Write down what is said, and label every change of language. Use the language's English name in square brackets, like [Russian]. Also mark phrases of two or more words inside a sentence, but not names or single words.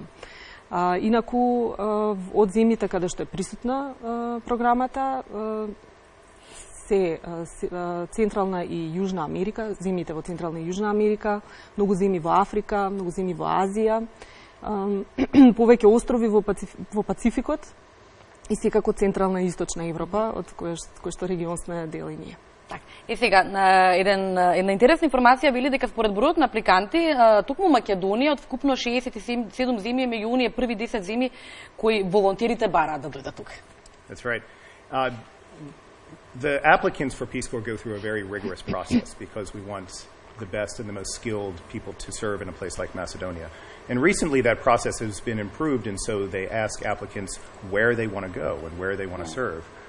[Macedonian] Инаку, од земјите каде што е присутна програмата, се Централна и Јужна Америка, земјите во Централна и Јужна Америка, многу земји во Африка, многу земји во Азија, повеќе острови во Пацификот и секако Централна и Источна Европа, од кој што регион сме дел и ние. Так. Сега, една интересна информација били дека според бројот на апликанти, токму Македонија од вкупно 67 земји меѓу оние први 10 земји кои волонтерите бараат да дојдат тука. [English] That's right. The applicants for Peace Corps go through a very rigorous process because we want the best and the most skilled people to serve in a place like Macedonia. And recently that process has been improved, and so they ask applicants where they want to go and where they want to serve.